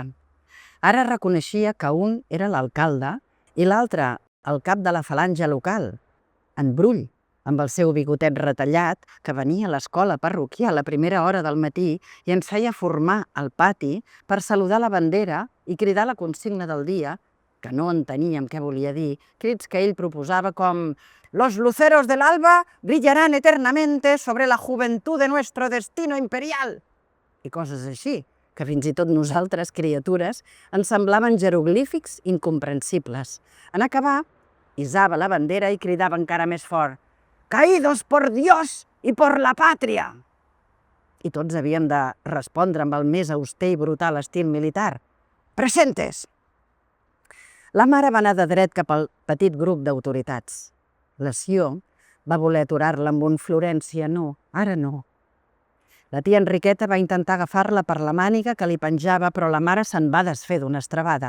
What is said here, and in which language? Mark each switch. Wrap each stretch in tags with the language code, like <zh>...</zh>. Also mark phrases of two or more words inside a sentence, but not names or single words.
<ca>Ara reconeixia que un era l'alcalde i l'altre el cap de la falange local, en Brull, amb el seu bigotet retallat, que venia a l'escola parroquial a primera hora del matí i ens feia formar al pati per saludar la bandera i cridar la consigna del dia, que no enteníem què volia dir, crits que ell proposava com</ca> <es>«Los luceros del alba brillarán eternamente sobre la juventud de nuestro destino imperial»</es> <ca>i coses així, que fins i tot nosaltres, criatures, ens semblaven jeroglífics incomprensibles. En acabar, hissava la bandera i cridava encara més fort</ca> <es>«Caídos por Dios y por la patria!»</es> <ca>I tots havíem de respondre amb el més auster i brutal estil militar. «Presentes!» La mare va anar de dret cap al petit grup d'autoritats. La Sió va voler aturar-la amb un «Florència, no, ara no». La tia Enriqueta va intentar agafar-la per la màniga que li penjava, però la mare se'n va desfer d'una estrebada.</ca>